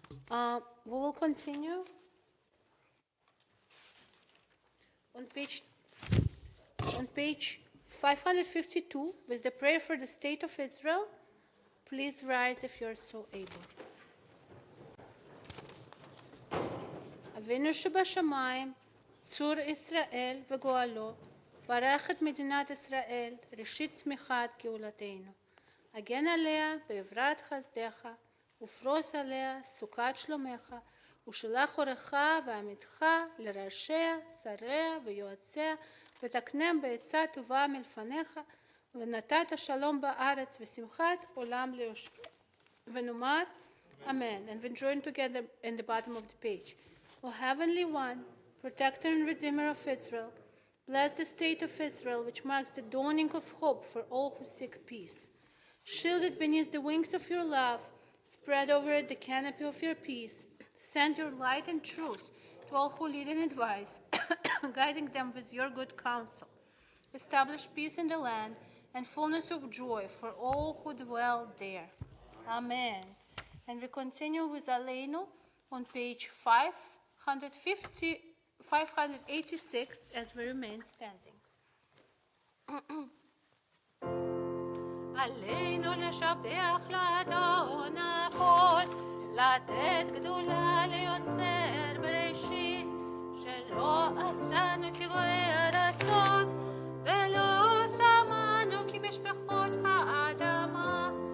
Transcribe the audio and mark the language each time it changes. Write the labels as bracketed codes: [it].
[en] We will continue. On page 552, with the prayer for the state of Israel, please rise if you're so able. [he] אבינו שבשמיים, צור ישראל וגואלו, ברך את מדינת ישראל, ראשית צמיחת גאולתנו. הגן עליה בעברת חסדך, ופרוס עליה סוכת שלומך, ושלח אורך ועמיתך לראשיה, שריה ויועציה, ותקנם בעצה טובה מלפניך, ונתת שלום בארץ ושמחת עולם ליושבי. ונאמר, [en] Amen. And we join together in the bottom of the page. O Heavenly One, Protector and Redeemer of Israel, bless the state of Israel, which marks the dawning of hope for all who seek peace. Shielded beneath the wings of your love, spread over it the canopy of your peace. Send your light and truth to all who lead and advise, guiding them with your good counsel. Establish peace in the land and fullness of joy for all who dwell there. Amen. And we continue with Aleinu on page 586 as we remain standing. [he] עלינו לשבח לאדון הכל, לתת גדולה ליוצר בראשית, שלא עשנו כגויי ארצות, ולא שמנו כמשפחות האדמה,